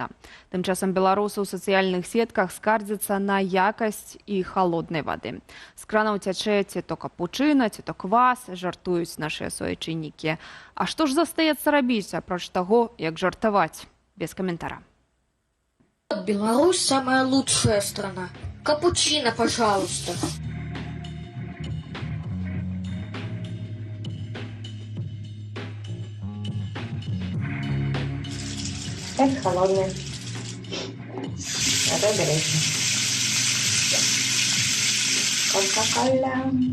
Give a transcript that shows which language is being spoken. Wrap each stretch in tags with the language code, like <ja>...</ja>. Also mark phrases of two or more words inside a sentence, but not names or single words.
<be>Тым часам беларусы ў сацыяльных сетках скардзяцца на якасць і халоднай вады. З кранаў цячэ ці то капучына, ці то квас, жартуюць нашыя суайчыннікі. А што ж застаецца рабіць, апроч таго, як жартаваць? Без каментара.</be> <ru>Беларусь самая лучшая страна. Капучино, пожалуйста. Это холодное. Это горячее. Кока-кола.</ru>